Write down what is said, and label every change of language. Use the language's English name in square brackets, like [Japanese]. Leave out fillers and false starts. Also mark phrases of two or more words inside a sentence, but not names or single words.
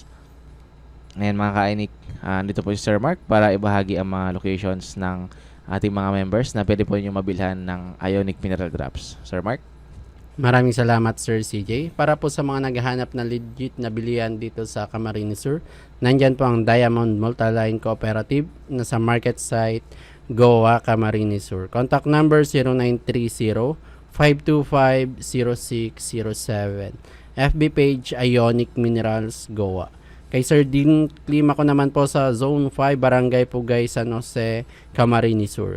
[Filipino] Ngayon mga ka-Ionic, dito po si Sir Mark para ibahagi ang mga locations ng ating mga members na pwede po niyo mabilhan ng Ionic Mineral Drops. Sir Mark? Maraming salamat Sir CJ. Para po sa mga naghahanap na legit na bilihan dito sa Camarines Sur, nandyan po ang Diamond Multiline Cooperative na sa market site Goa, Camarines Sur. [English] Contact number 0930-525-0607. FB page Ionic Minerals Goa. [Filipino] Kay Sir Dean Klima ko naman po sa Zone 5, Barangay Pugay, San Jose, Camarines Sur.